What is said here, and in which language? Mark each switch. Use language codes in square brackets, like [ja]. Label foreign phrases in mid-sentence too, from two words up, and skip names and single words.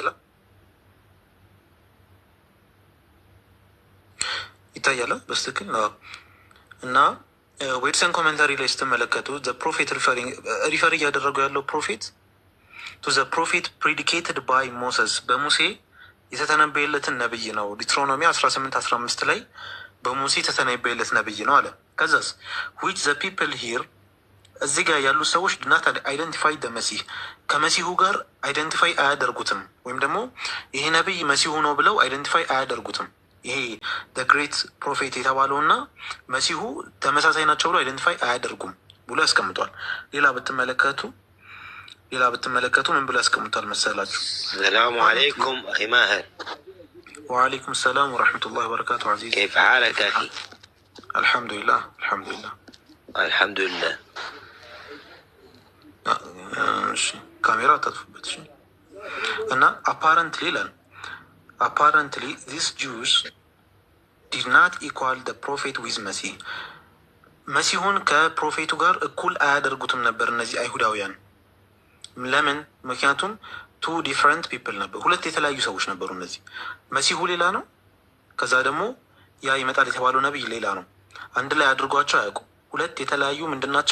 [am] ይታያል በስትክክል እና [en] Wesson commentary [am] ላይ ስትመለከቱ [en] prophet refer [am] እያደረጉ ያለው [en] prophet to the prophet predicted by Moses [am] በሙሴ የተተነበየለትን ነብይ ነው። ዲትሮኖሚ 18:15 ላይ በሙሴ የተተነበየለት ነብይ ነው አለ። ከዛስ [en] which the people here [am] እዚህ ጋር ያሉት ሰዎች [en] do not identify the Messiah [am] ከመሲሁ ጋር አይደንቲፋይ አያደርጉትም፣ ወይም ደግሞ ይሄ ነቢይ መሲሁ ነው ብለው አይደንቲፋይ አያደርጉትም። ይሄ [en] great prophet [am] የተባለው እና መሲሁ ተመሳሳይ ናቸው ብሎ አይደንቲፋይ አያደርጉም ብሎ ያስቀምጧል። ሌላ ብትመለከቱ ምን ብሎ ያስቀምጧል መሰላችሁ? [ar] السلام عليكم أخي ماهر። وعليكم السلام ورحمة الله وبركاته عزيز كيف حالك أخي؟ الحمد لله الحمد لله. [am] እሺ ካሜራ አታጥፉበት። እሺ እና [en] apparently these Jews did not equal the prophet with [am] መሲህ መሲሁን ከፕሮፌቱ ጋር እኩል አያደርጉትም ነበር እነዚህ አይሁዳውያን። ለምን? ምክንያቱም [en] two different people [am] ነበሩ፣ ሁለት የተለያዩ ሰዎች ነበሩ። እነዚህ መሲሁ ሌላ ነው፣ ከዛ ደግሞ ያ ይመጣል የተባለው ነቢይ ሌላ ነው። አንድ ላይ አድርጓቸው አያውቁም። ሁለት የተለያዩ ምንድን ናቸው?